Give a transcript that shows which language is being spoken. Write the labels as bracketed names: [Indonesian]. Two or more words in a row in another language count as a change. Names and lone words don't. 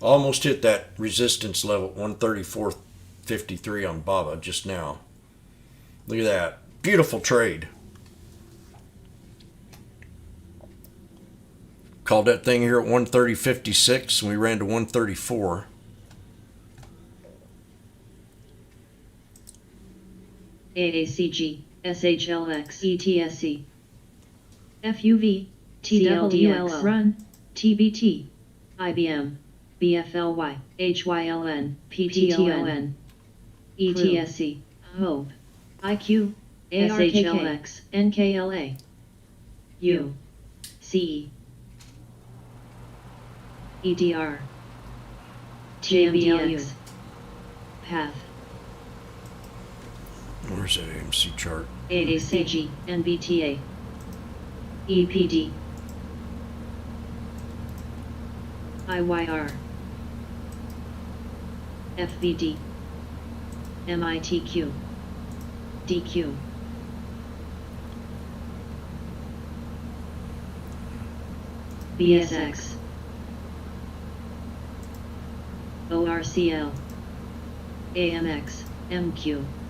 [English] Almost hit that resistance level 134.53 on BABA just now. Look at that. Beautiful trade. Called that thing here at 130.56 and we ran to 134. AACG, SHLX, ETSC, FUV, TWLX, Run, TBT, IBM, BFLY, HYLN, PTON, ETSC, HOPE, IQ, SHLX, NKLA, U, CE, EDR, TMDX, PATH, Where's that AMC chart? AACG, NBTA, EPD, IYR, FVD, MITQ, DQ, BSX, ORCL, AMX, MQ,